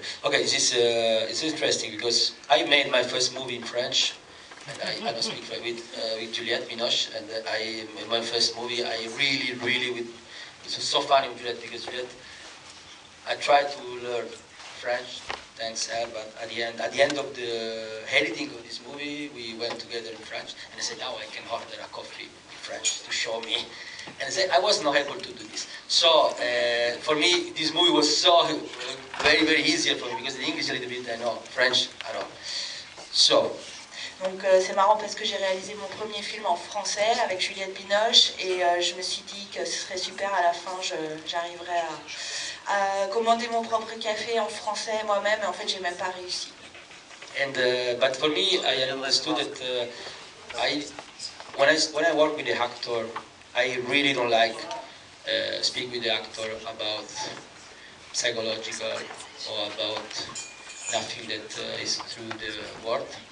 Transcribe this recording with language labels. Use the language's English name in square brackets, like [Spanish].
[English] It's interesting because I made my first movie in French, and I don't speak French with Juliette Binoche, and in my first movie I really it was so funny with Juliette because Juliette, I tried to learn French, thanks her, but at the end of the editing of this movie, we went together in French, and I said, now I can order a coffee in French to show me. And I said, I was not able to do this. So, for me, this movie was so very easier for me, because in English a little bit, I know, French, I don't. So. [French] Donc c'est marrant parce que j'ai réalisé mon premier film en français avec Juliette Binoche, et je me suis dit que ce serait super, à la fin j'arriverais à commander mon propre café en français moi-même, et en fait j'ai même pas réussi. [English] And but for me, I understood that when I work with the actor, I really don't like speak with the actor about psychological or about nothing that is through the word.